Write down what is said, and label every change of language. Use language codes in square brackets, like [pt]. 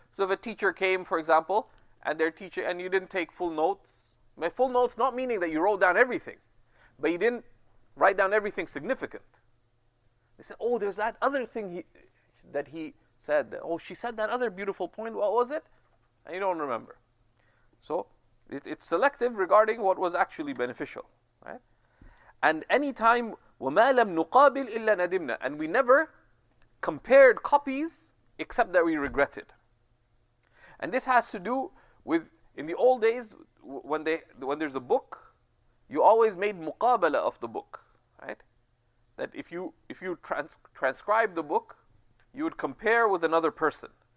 [en] So if a teacher came, for example, and you didn't take full notes, by full notes not meaning that you wrote down everything, but you didn't write down everything significant. They said, oh, there's that other thing that he said. Oh, she said that other beautiful point. What was it? And you don't remember. So it's selective regarding what was actually beneficial. Right? And any time, [ar] وَمَا لَمْ نُقَابِلْ إِلَّا نَدِمْنَا. [en] And we never compared copies except that we regretted. And this has to do with, in the old days, when there's a book, you always made muqabala of the book, right? That if you transcribe the book, you would compare with another person.